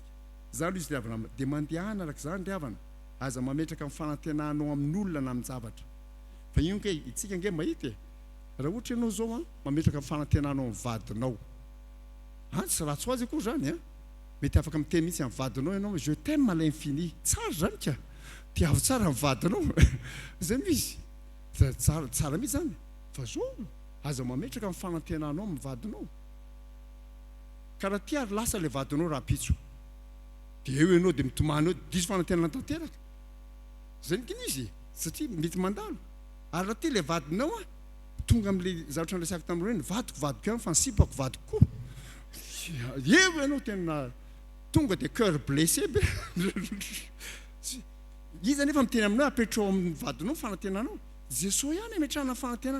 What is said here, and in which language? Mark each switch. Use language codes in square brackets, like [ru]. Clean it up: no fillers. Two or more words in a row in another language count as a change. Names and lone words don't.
[mg] Zany izy ravana dia mandehana araka zany ry havana aza mametraka amin'ny fanantenanao amin'olona na amin'ny zavatra. Fa io ke itsika nge mahita raha ohatra ianao zao mametraka amin'ny fanantenanao amin'ny vadinao tsy ratsy ho azy akory zany mety afaka miteny mihitsy amin'ny vadinao ianao [fr] je t'aime à l'infini [mg] tsara zany ka tiavo tsara amin'ny vadinao zay misy tsara mihitsy zany fa zao aza mametraka amin'ny fanantenanao amin'ny vadinao karaha ty ary lasa le vadinao raha pitso dia eo ianao dia mitomany eo diso fanantenana tanteraka zay nikiny izy satria mety mandalo ary raha ty le vadinao tonga amin'le zavatra andraisako tamin'ireo ny vadiko ihany fa ny sipako vadiko koa eo ianao tena tonga dia [fr] cœur blessé [mg] be izy nefa miteny aminao apetrao amin'ny vadinao fanantenanao Jesosy ihany ametrahana fanantenana.